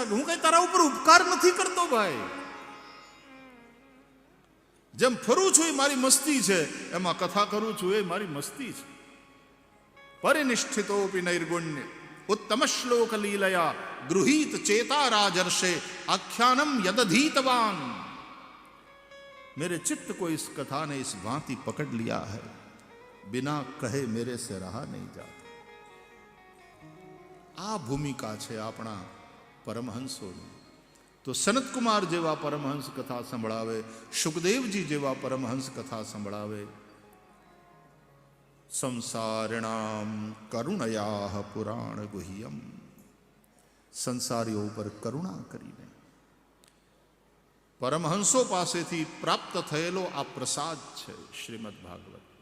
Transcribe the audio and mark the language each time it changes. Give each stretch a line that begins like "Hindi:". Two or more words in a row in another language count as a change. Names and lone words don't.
Gujarati: હું કઈ તારા ઉપર ઉપકાર નથી કરતો ભાઈ. જેમ ફરું છું એ મારી મસ્તી છે, એમાં કથા કરું છું એ મારી મસ્તી છે.
Sanskrit: પરિનિષ્ઠિતોપી નૈર્ગુણ્ય ઉત્તમ શ્લોક લીલયા ગૃહીત ચેતા રાજર્ષે आख्यानम यदधीतवान.
Hindi: मेरे चित्त को इस कथा ने इस भांति पकड़ लिया है, बिना कहे मेरे से रहा नहीं जाता.
Gujarati: આ ભૂમિકા છે આપણા પરમહંસોની. તો સનત કુમાર જેવા પરમહંસ કથા સંભળાવે, સુખદેવજી જેવા પરમહંસ કથા સંભળાવે.
Sanskrit: સંસારિણામ કરુણયા પુરાણ ગુહ્યમ.
Gujarati: સંસારીઓ ઉપર કરુણા કરીને પરમહંસો પાસેથી પ્રાપ્ત થયેલો આ પ્રસાદ છે શ્રીમદ ભાગવત.